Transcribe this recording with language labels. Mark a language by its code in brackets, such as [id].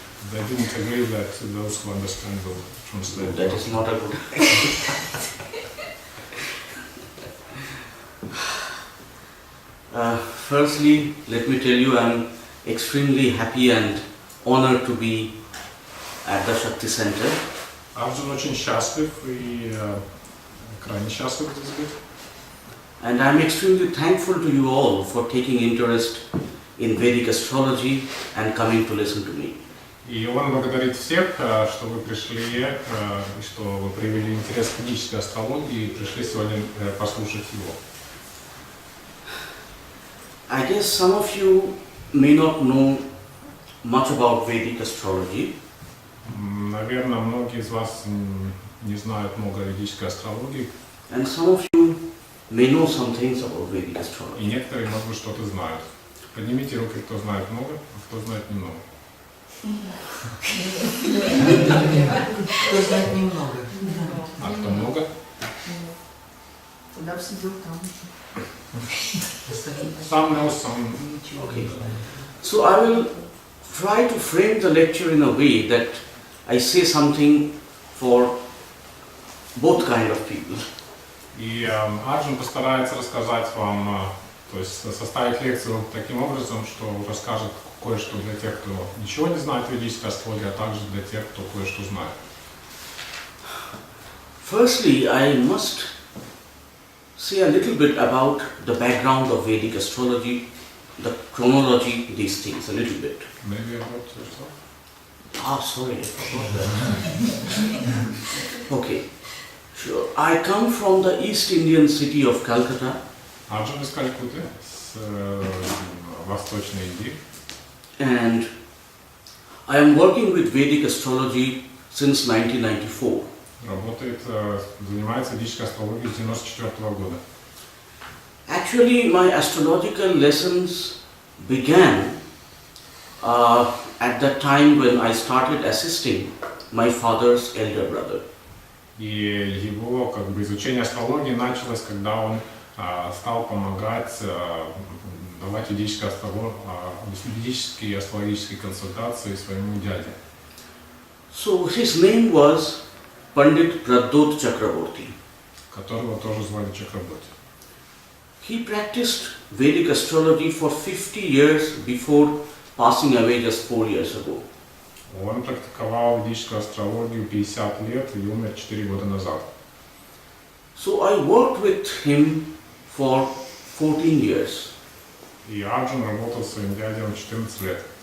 [en] they didn't agree that those who understand will translate. That is not a good Firstly, let me tell you I'm extremely happy and honored to be at the Shakti Center. [ru] Арджун очень счастлив и крайне счастлив здесь быть. [en] And I'm extremely thankful to you all for taking interest in Vedic astrology and coming to listen to me. [ru] И он благодарит всех, что вы пришли, и что вы проявили интерес к ведической астрологии и пришли сегодня послушать его. [en] I guess some of you may not know much about Vedic astrology. [ru] Наверное, многие из вас не знают много о ведической астрологии. [en] And some of you may know some things about Vedic [ru] И [en] astrology. [ru] некоторые, может быть, что-то знают. Поднимите руки, кто знает много, а кто знает немного. Кто знает немного. А кто много? Тогда все дело там. [en] Some know, some. Okay. So I will try to frame the lecture in a way that I say something for both kind of people. [ru] И Арджун постарается рассказать вам, то есть составить лекцию таким образом, что расскажет кое-что для тех, кто ничего не знает о ведической астрологии, а также для тех, кто кое-что знает. [en] Firstly, I must say a little bit about the background of Vedic astrology, the chronology, these things, a little bit. Maybe about yourself? Ah, sorry, I forgot that. Okay, sure. I come from the East Indian city of Calcutta. [ru] Арджун из Калькутты, с Восточной Индии. [en] And I am working with Vedic astrology since 1994. [ru] Работает, занимается ведической астрологией с 1994 года. [en] Actually, my astrological lessons began at the time when I started assisting my father's elder brother. [ru] И его изучение астрологии началось, когда он стал помогать давать ведические астрологические консультации своему дяде. [en] So his name was Pandit Arджун Чакраборти, [ru] которого тоже звали Чакраборти. [en] He practiced Vedic astrology for 50 years before passing away just 4 years ago. [ru] Он практиковал ведическую астрологию 50 лет и умер 4 года назад. [en] So I worked with him for 14 years. [ru] И Арджун работал с своим дядей 14 лет.